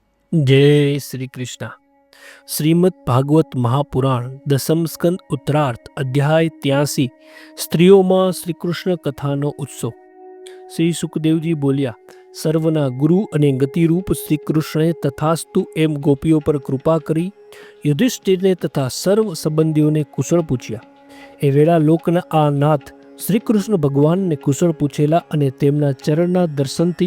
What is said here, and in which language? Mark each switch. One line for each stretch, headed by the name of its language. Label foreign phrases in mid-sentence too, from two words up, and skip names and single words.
Hindi: जय श्री कृष्ण।
Gujarati: શ્રીમદ્ ભાગવત મહાપુરાણ દસમ સ્કંદ ઉત્તરાર્થ અધ્યાય 83 સ્ત્રીઓમાં શ્રી કૃષ્ણ કથાનો ઉત્સવ। શ્રી સુખદેવજી બોલ્યા, સર્વના ગુરુ અને ગતિરૂપ શ્રી કૃષ્ણે તથાસ્તુ એમ ગોપીઓ પર કૃપા કરી યુધિષ્ઠિરને તથા સર્વ સંબંધીઓને કુશળ પૂછ્યા. એ વેળા લોકના આ નાથ શ્રી કૃષ્ણ ભગવાનને કુશળ પૂછેલા અને તેમના ચરણના દર્શનથી